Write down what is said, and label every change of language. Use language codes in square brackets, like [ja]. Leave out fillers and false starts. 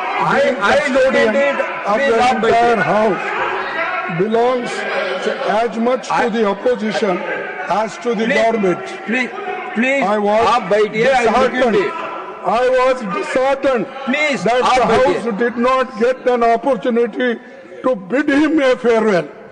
[en] I look into it please [hi] आप बैठिए [en] House belongs as much to the opposition as to the government. [hi] Please आप बैठिए [en] I was disheartened Please, that the House did not get an opportunity to bid him a farewell.